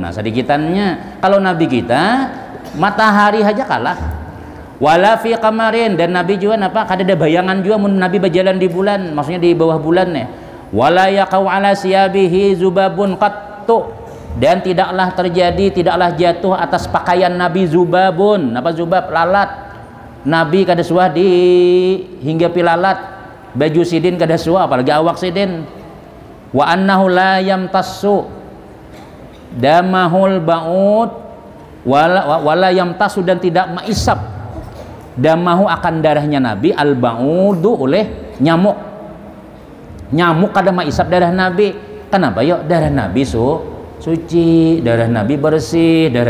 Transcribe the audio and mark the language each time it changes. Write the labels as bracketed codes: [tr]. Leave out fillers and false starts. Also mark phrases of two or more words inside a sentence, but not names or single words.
[bjn] nah sedikitannya kalau Nabi kita matahari aja kalah [ar] wala fi qamarin [bjn] dan Nabi juga apa kada ada bayangan juga mun Nabi berjalan di bulan maksudnya di bawah bulan nih [ar] wala yaqau ala siyabihi zubabun qattu [bjn] dan tidaklah jatuh atas pakaian Nabi zubabun apa zubab lalat Nabi kada suah di hingga pilalat baju sidin kada suah apalagi awak sidin [ar] wa annahu la yamtassu damahul ba'ud wala yamtassu [bjn] dan tidak maisap damahu akan darahnya Nabi [ar] al ba'udu [bjn] oleh nyamuk kada maisap darah Nabi kenapa yuk darah Nabi suci darah Nabi bersih darah